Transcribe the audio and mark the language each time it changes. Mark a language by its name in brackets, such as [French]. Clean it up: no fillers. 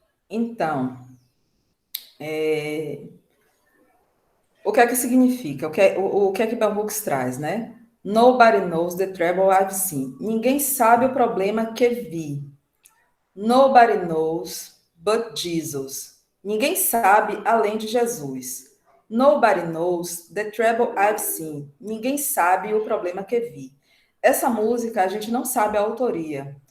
[Portuguese] Então, o que é que significa? O que é que Bell Hooks traz, né? [English] Nobody knows the trouble I've seen. [Portuguese] Ninguém sabe o problema que vi. [English] Nobody knows but Jesus. [Portuguese] Ninguém sabe além de Jesus. [English] Nobody knows the trouble I've seen. [Portuguese] Ninguém sabe o problema que vi. Essa música a gente não sabe a autoria.